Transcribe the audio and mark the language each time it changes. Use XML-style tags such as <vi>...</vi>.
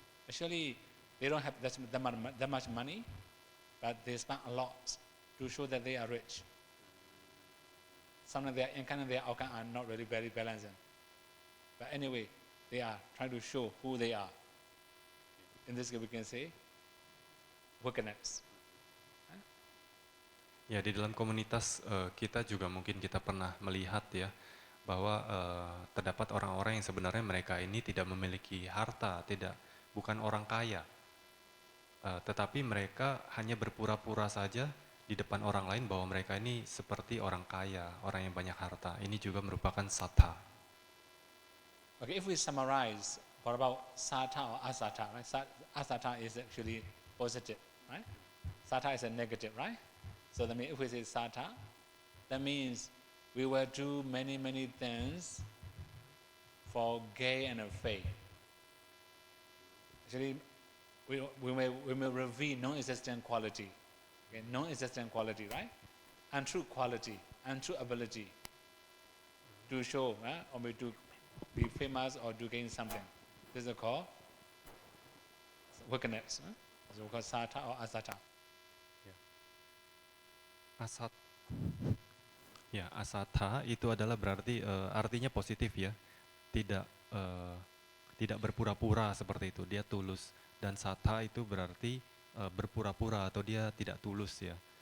<en>Actually, they don't have that much money, but they spend a lot to show that they are rich. Sometimes their income and their outcome are not really very balancing. But anyway, they are trying to show who they are. In this case, we can say wickedness.</en> <id>Ya, di dalam komunitas kita juga mungkin kita pernah melihat ya, bahwa terdapat orang-orang yang sebenarnya mereka ini tidak memiliki harta, bukan orang kaya. Tetapi mereka hanya berpura-pura saja di di depan orang lain bahwa mereka ini seperti orang kaya, orang yang banyak harta. Ini juga merupakan sattha.</id> <en>Okay, if we summarize, what about sattha or asattha, right? Asattha is actually positive, right? Sattha is a negative, right? So that means if we say sattha, that means we will do many, many things for gain and fame. Actually, we may reveal non-existent quality, okay? Non-existent quality, right? Untrue quality, untrue ability to show, or maybe to be famous or to gain something. This is called wickedness. So we call sattha or asattha.</en> <id>Asat, ya asattha itu adalah berarti artinya positif ya, tidak tidak berpura-pura seperti itu, dia tulus. Dan sattha itu berarti berpura-pura atau dia tidak tulus ya.</id>